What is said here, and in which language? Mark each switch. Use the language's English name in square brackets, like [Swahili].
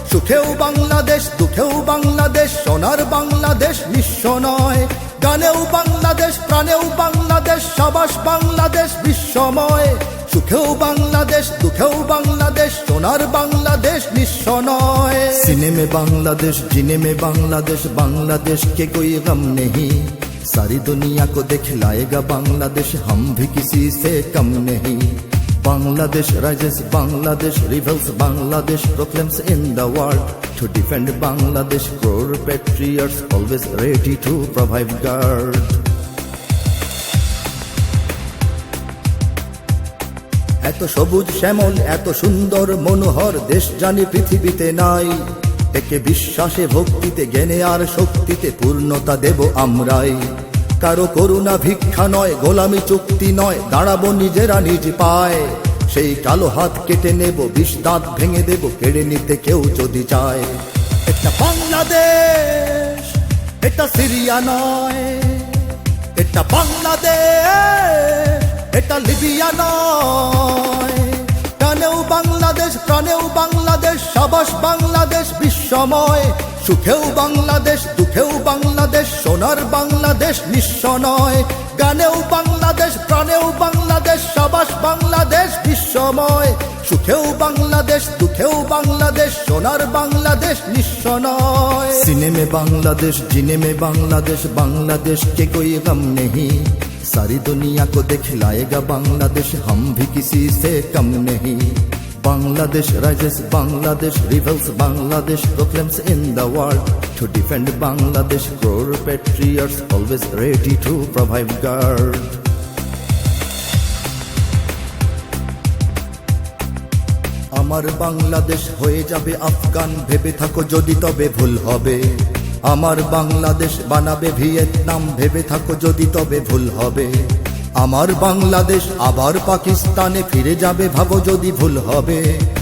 [Bangla] সুখেও বাংলাদেশ, দুঃখেও বাংলাদেশ, সোনার বাংলাদেশ নিঃস্ব নয়। গানেও বাংলাদেশ, প্রাণেও বাংলাদেশ, সাবাস বাংলাদেশ বিশ্বময়। সুখেও বাংলাদেশ, দুঃখেও বাংলাদেশ, সোনার বাংলাদেশ নিঃস্ব নয়। [Hindi] सीने में बांग्लादेश, जीने में बांग्लादेश, बांग्लादेश के कोई गम नहीं। सारी दुनिया को दिखलाएगा बांग्लादेश, हम भी किसी से कम नहीं। [English] Bangladesh rises, Bangladesh rebels, Bangladesh proclaims in the world. To defend Bangladesh, crore patriots always ready to provide guard. [Bangla] এত সবুজ শ্যামল, এত সুন্দর মনোহর দেশ জানি পৃথিবীতে নাই। একে বিশ্বাসে ভক্তিতে জ্ঞানে আর শক্তিতে পূর্ণতা দেব আমরাই। কারো করুণা ভিক্ষা নয়, গোলামি চুক্তি নয়, দাঁড়াবো নিজেরা নিজ পায়। সেই কালো হাত কেটে নেব, বিষ দাঁত ভেঙে দেব, কেড়ে নিতে কেউ যদি চায়। এটা বাংলাদেশ, এটা সিরিয়া নয়। এটা বাংলাদেশ, এটা লিবিয়া নয়। টানেও বাংলাদেশ, প্রাণেও বাংলাদেশ, সাবাস বাংলাদেশ বিশ্বময়। সুখেও বাংলাদেশ, দুঃখেও বাংলাদেশ, সোনার বাংলাদেশ নিঃস্ব নয়। গানেও বাংলাদেশ, প্রাণেও বাংলাদেশ, সাবাস বাংলাদেশ বিশ্বময়। সুখেও বাংলাদেশ, দুঃখেও বাংলাদেশ, সোনার বাংলাদেশ নিঃস্ব নয়। [Hindi] सीने में बांग्लादेश, जीने में बांग्लादेश, बांग्लादेश के कोई गम नहीं। सारी दुनिया को दिखलाएगा बांग्लादेश, हम भी किसी से कम नहीं। [English] Bangladesh rises, Bangladesh rebels, Bangladesh proclaims in the world. To defend Bangladesh, crore patriots always ready to provide guard. [Bangla] আমার বাংলাদেশ হয়ে যাবে আফগান, ভেবে থাকো যদি তবে ভুল হবে। আমার বাংলাদেশ বানাবে ভিয়েতনাম, ভেবে থাকো যদি তবে ভুল হবে। আমার বাংলাদেশ আবার পাকিস্তানে ফিরে যাবে, ভাবো যদি ভুল হবে।